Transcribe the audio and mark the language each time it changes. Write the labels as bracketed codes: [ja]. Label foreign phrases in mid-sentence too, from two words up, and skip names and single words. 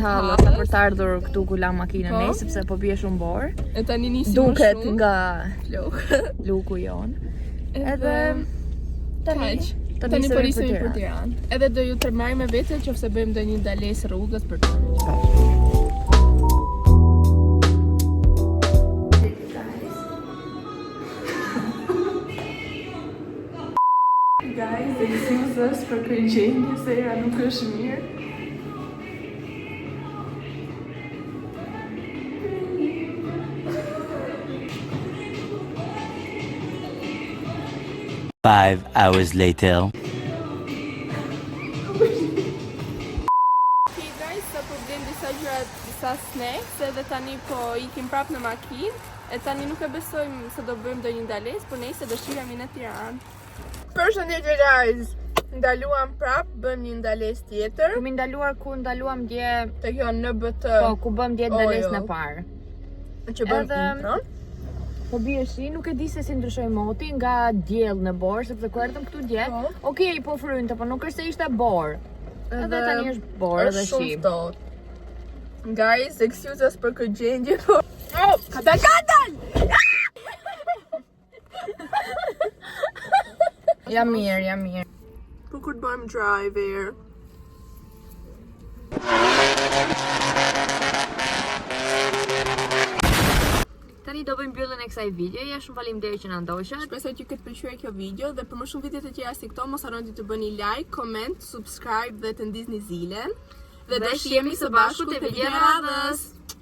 [sq] Hallës për të ardhur këtu ku la makinën ne, sepse po bie shumë borë. E tani nisim Duket nga luku jon. Edhe tani po nisemi për Tiranë. Edhe do ju tërmaj me vete nëse bëjmë ndonjë ndalesë rrugës për të. [en] Guys, excuse us [sq] për këtë gjendje se era nuk është mirë. [en] Five hours later. Okay guys, [sq] sa po blen disa gjëra, disa snacks, edhe tani po ikim prap në makinë. E tani nuk e besojmë se do bëjmë ndonjë ndalesë, por nejse do shihemi në Tiranë. Përshëndetje guys. Ndaluam prap, bëjmë një ndalesë tjetër. Kemi ndaluar ku ndaluam dje Te kjo NBT. Po, ku bëm dje ndalesën e parë. Që bëjmë intron. Po bie shi, nuk e di se si ndryshoi moti nga diell në borë, sepse kur erdhëm këtu dje, okej, po frynte, po nuk është se ishte borë. Edhe tani është borë dhe shi. [en] Guys, excuse us [sq] për këtë gjendje, po. Oh, katën! Jam mirë. Po kur të bëjmë drive-er. Tani do bëjmë mbylljen e kësaj videoje. Shumë faleminderit që na ndoqët. Shpresoj që këtë pëlqyer kjo video dhe për më shumë video të tjera si këto mos harroni të bëni [en] like, comment, subscribe [sq] dhe të ndizni zilen. Dhe do shihemi së bashku te video radhës.